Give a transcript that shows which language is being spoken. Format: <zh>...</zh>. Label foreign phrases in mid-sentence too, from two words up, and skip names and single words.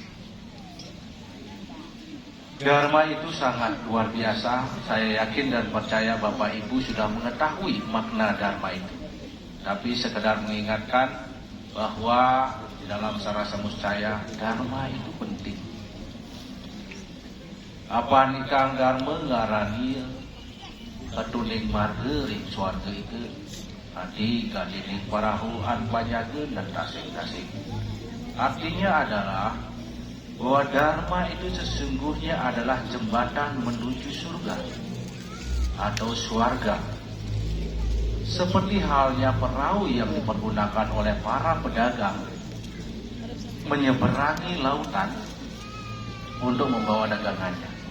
<id>Dharma itu sangat luar biasa. Saya yakin dan percaya Bapak Ibu sudah mengetahui makna Dharma itu. Tapi sekedar mengingatkan bahwa di dalam sarasa muscaya Dharma itu penting.</id> <kaw>Apa nikang Dharma ngarani ketuning marga ring swarga itu adi kadining parahuan panyageun dan tasing-tasing.</kaw> <id>Artinya adalah bahwa Dharma itu sesungguhnya adalah jembatan menuju surga atau swarga. Seperti halnya perahu yang dipergunakan oleh para pedagang menyeberangi lautan untuk membawa dagangannya.</id>